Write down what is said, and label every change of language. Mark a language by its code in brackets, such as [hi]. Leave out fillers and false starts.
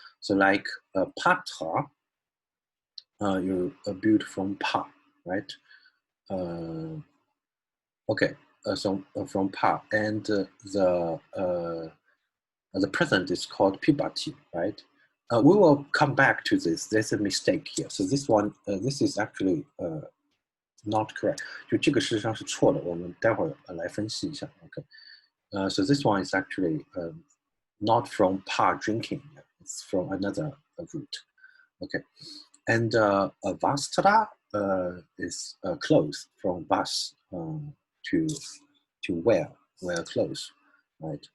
[en] So like patra, you build from pa, right? Okay, so from pa, and the present is called pibati, right? We will come back to this. There's a mistake here. So this one, this is actually not correct， [zh] 就这个事实上是错的，我们待会儿来分析一下。 [en] OK， so this one is actually not from pa drinking, it's from another root. Okay, and vastra is clothes from vas to wear clothes, right?